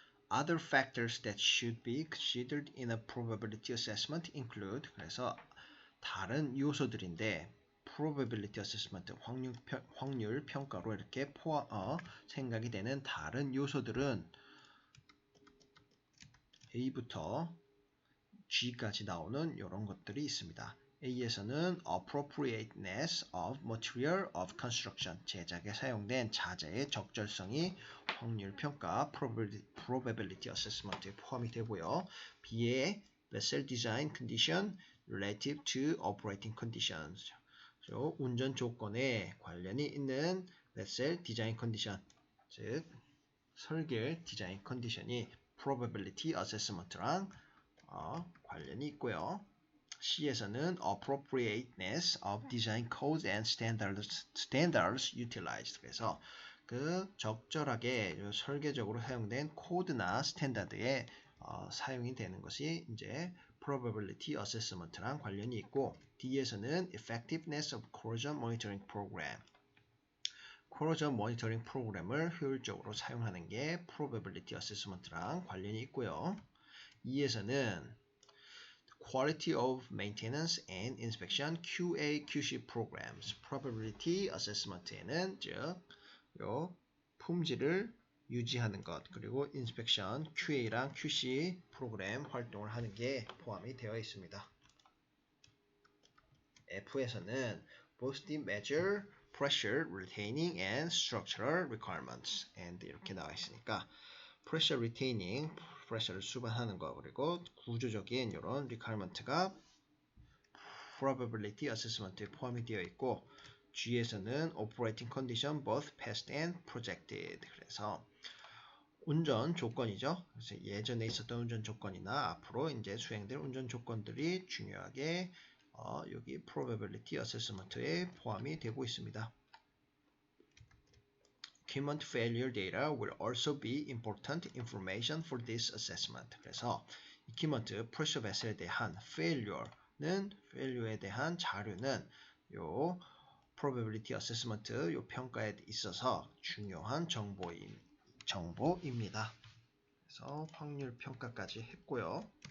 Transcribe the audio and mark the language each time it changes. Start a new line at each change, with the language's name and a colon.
English: Other factors that should be considered in a probability assessment include
Korean: 그래서 다른 요소들인데 probability assessment 확률 평가로 이렇게 생각이 되는 다른 요소들은 A부터 G까지 나오는 이런 것들이 있습니다. A에서는
English: appropriateness of material of construction,
Korean: 제작에 사용된 자재의 적절성이 확률 평가 probability assessment에 포함이 되고요. B의
English: vessel design condition relative to operating conditions,
Korean: 운전 조건에 관련이 있는 vessel design condition, 즉 설계 디자인 컨디션이 probability assessment랑 관련이 있고요.
English: C에서는 appropriateness of design codes and standards utilized.
Korean: 그래서 그 적절하게 설계적으로 사용된 코드나 스탠다드에 사용이 되는 것이 이제 probability assessment랑 관련이 있고, D에서는
English: effectiveness of corrosion monitoring program.
Korean: corrosion monitoring 프로그램을 효율적으로 사용하는 게 probability assessment랑 관련이 있고요. E에서는
English: Quality of Maintenance and Inspection QA, QC Programs.
Korean: Probability Assessment에는 즉, 요 품질을 유지하는 것, 그리고 인스펙션, QA랑 QC 프로그램 활동을 하는 게 포함이 되어 있습니다.
English: F에서는 both the measure, pressure, retaining, and structural requirements.
Korean: and 이렇게 나와 있으니까 pressure retaining, pressure를 수반하는 거, 그리고 구조적인 이런 requirement가 probability assessment에 포함이 되어 있고, G에서는
English: operating condition both past and projected.
Korean: 그래서 운전 조건이죠. 그래서 예전에 있었던 운전 조건이나 앞으로 이제 수행될 운전 조건들이 중요하게 여기 probability assessment에 포함이 되고 있습니다.
English: Equipment failure data will also be important information for this assessment.
Korean: 그래서 equipment pressure vessel에 대한 failure에 대한 자료는 요 probability assessment 요 평가에 있어서 중요한 정보입니다. 그래서 확률 평가까지 했고요.